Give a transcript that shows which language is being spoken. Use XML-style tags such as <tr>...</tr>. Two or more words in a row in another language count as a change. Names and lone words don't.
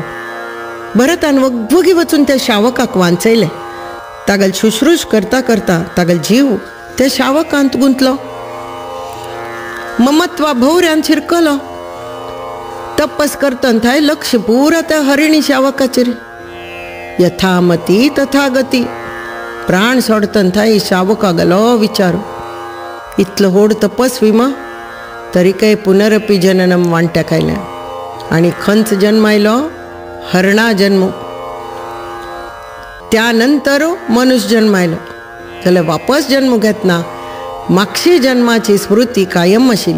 <kok>भरतान वगवगी वचून त्या शावकाक वांचयलें. तागल शुश्रूश करता करता तागल जीव त्या शावकांत गुंतलो. ममत्वा भोवऱ्यान शिरकलो. तपस करतना थंय लक्ष पुरा त्या हरिणी शावकाचेर.</kok> <sa>यथामती तथा गती.</sa> <kok>प्राण सोडतना थंय शावकागलो विचारू, इतलो व्हड तपस्वी मा तरी काय</kok> <sa>पुनरपी जननम</sa> <kok>वांट्याक आयलें. आनी खंच जन्मायलो? हरणा जन्म. त्यानंतर मनुष्य जन्मायलो. जाल्यार वापस जन्म घेतना मागची जन्माची स्मृती कायम आशिल्ली.</kok>